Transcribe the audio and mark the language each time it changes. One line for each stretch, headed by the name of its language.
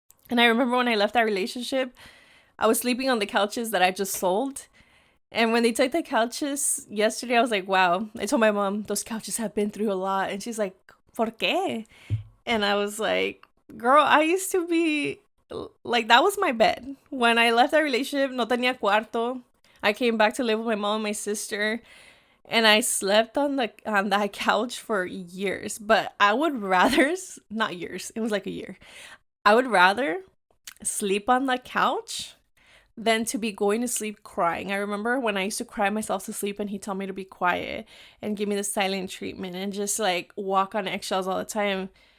English: And I remember when I left that relationship, I was sleeping on the couches that I just sold. And when they took the couches yesterday, I was like, wow. I told my mom, those couches have been through a lot. And she's like,
Spanish: ¿Por qué?
English: And I was like, girl, I used to be, like, that was my bed. When I left that relationship,
Spanish: no tenía cuarto.
English: I came back to live with my mom and my sister. And I slept on that couch for years. But I would rather, not years, it was like a year. I would rather sleep on the couch than to be going to sleep crying. I remember when I used to cry myself to sleep and he'd tell me to be quiet and give me the silent treatment and just like walk on eggshells all the time.